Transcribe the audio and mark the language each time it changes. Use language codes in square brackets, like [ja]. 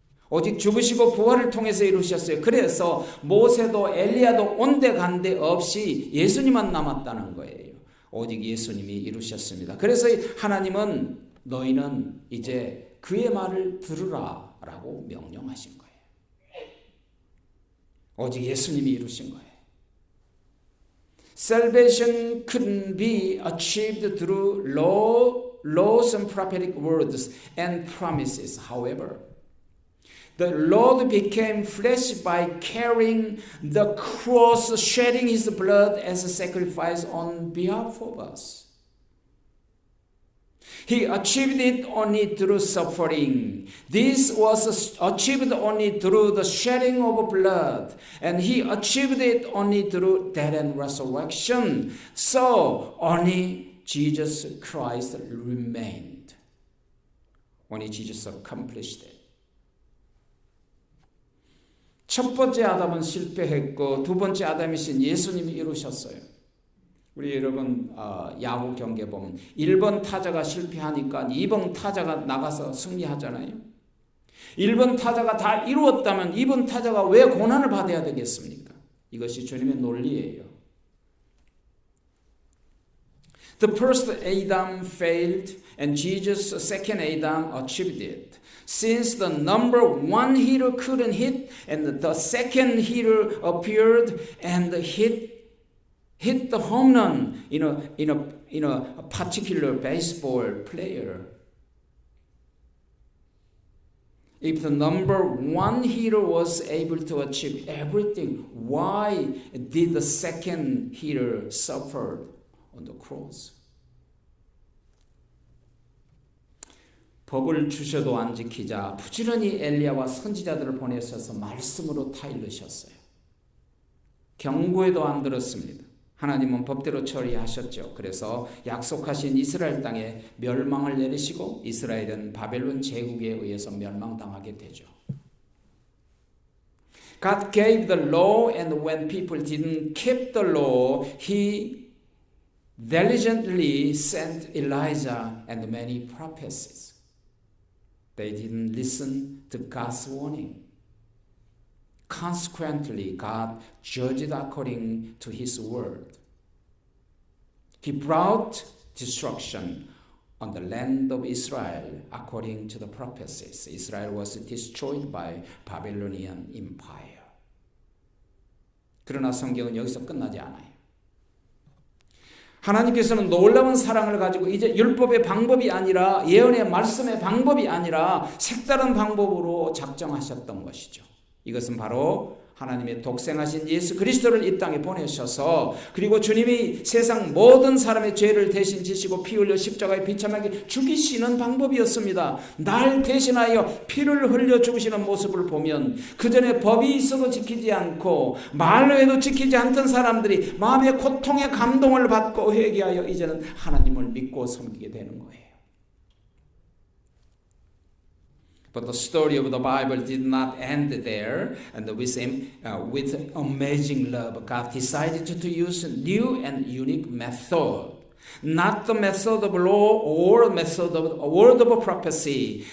[ko] 오직 죽으시고 부활을 통해서 이루셨어요. 그래서 모세도 엘리야도 온데간데 없이 예수님만 남았다는 거예요. 오직 예수님이 이루셨습니다. 그래서 하나님은 너희는 이제 그의 말을 들으라 라고 명령하신 거예요. 오직 예수님이 이루신 거예요. [en] Salvation couldn't be achieved through laws and prophetic words and promises. However, the Lord became flesh by carrying the cross, shedding his blood as a sacrifice on behalf of us. He achieved it only through suffering. This was achieved only through the shedding of blood. And he achieved it only through death and resurrection. So only Jesus Christ remained. Only Jesus accomplished it. [ko] 첫 번째 아담은 실패했고 두 번째 아담이신 예수님이 이루셨어요. 우리 여러분 야구 경기에 보면 1번 타자가 실패하니까 2번 타자가 나가서 승리하잖아요. 1번 타자가 다 이루었다면 2번 타자가 왜 고난을 받아야 되겠습니까? 이것이 주님의 논리예요. [en] The first Adam failed and Jesus' second Adam achieved it. Since the number one hitter couldn't hit and the second hitter appeared and hit the home run in a particular baseball player. If the number one hitter was able to achieve everything, why did the second hitter suffer on the cross? [ko] 법을 주셔도 안 지키자 부지런히 엘리야와 선지자들을 보내셔서 말씀으로 타일르셨어요. 경고에도 안 들었습니다. 하나님은 법대로 처리하셨죠. 그래서 약속하신 이스라엘 땅에 멸망을 내리시고 이스라엘은 바벨론 제국에 의해서 멸망당하게 되죠. [en] God gave the law and when people didn't keep the law, He diligently sent Elijah and many prophets. They didn't listen to God's warning. Consequently, God judged according to His word. He brought destruction on the land of Israel according to the prophecies. Israel was destroyed by Babylonian Empire. [ko] 그러나 성경은 여기서 끝나지 않아요. 하나님께서는 놀라운 사랑을 가지고 이제 율법의 방법이 아니라 예언의 말씀의 방법이 아니라 색다른 방법으로 작정하셨던 것이죠. 이것은 바로 하나님의 독생하신 예수 그리스도를 이 땅에 보내셔서 그리고 주님이 세상 모든 사람의 죄를 대신 지시고 피 흘려 십자가에 비참하게 죽이시는 방법이었습니다. 날 대신하여 피를 흘려 죽으시는 모습을 보면 그전에 법이 있어도 지키지 않고 말로 해도 지키지 않던 사람들이 마음의 고통에 감동을 받고 회개하여 이제는 하나님을 믿고 섬기게 되는 거예요. [en] But the story of the Bible did not end there. And with amazing love, God decided to use a new and unique method. Not the method of law or method of a word of prophecy.